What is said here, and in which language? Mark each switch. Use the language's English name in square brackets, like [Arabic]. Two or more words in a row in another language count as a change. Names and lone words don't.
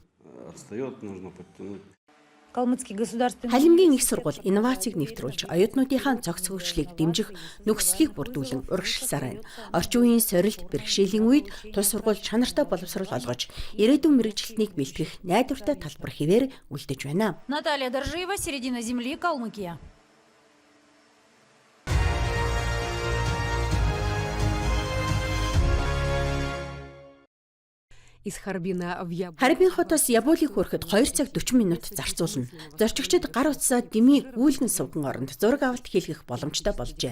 [Mongolian] Халимгийн их сургууль инновацийг нэвтрүүлж, оюутнуудынхаа цогц хөгжлийг дэмжих нөхцөлийг бүрдүүлэн урагшилсаар байна. Орчин үеийн сорилт бэрхшээлийн үед тус сургууль чанартай боловсрол олгож, ирээдүйн мэргэжилтнийг бэлтгэх найдвартай талбар хэвээр үлдэж байна. [Russian] Наталья Доржиева, середина земли, Калмыкия. [Mongolian] Харбин хотоос Ябули хүрэхэд 2 цаг 40 минут зарцуулна. Зорчигчид гар утсаа дэмий гүйлгэн сувган оронд зураг авалт хийлгэх боломжтой болжээ.